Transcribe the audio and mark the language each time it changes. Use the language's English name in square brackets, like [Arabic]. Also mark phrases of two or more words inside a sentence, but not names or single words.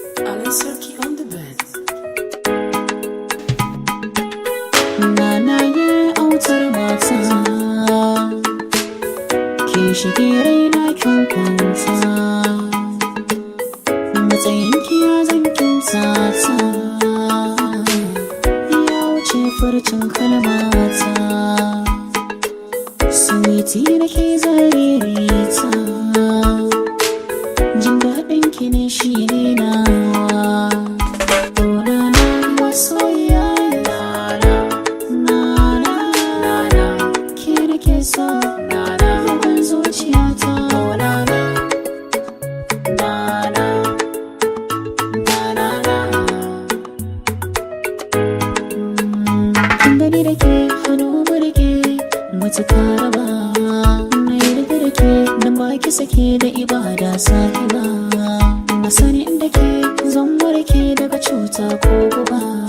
[English] Ali Sarki on the beat. [Hausa] Nanaye autar mata, kin shige raina kin kwanta. Matsayin ki ya zan kimsa ta, ya wuce furcin kalmata. Sweetie nake zariri ta, jin daɗin ki ne shi ne nawa. Oh, na, na, masoyiya. Na, na, na, na, na, ke nake so. Na, na, bugun zuciya ta. Oh, na, na, na, na, na, na, na. Kin gani da ke, hannu mu riƙe, mutu ka raba. Na yarda da ke, nan ba ki sake da ibada sahiba. Na sani inda ke, zan warke daga cuta ko guba.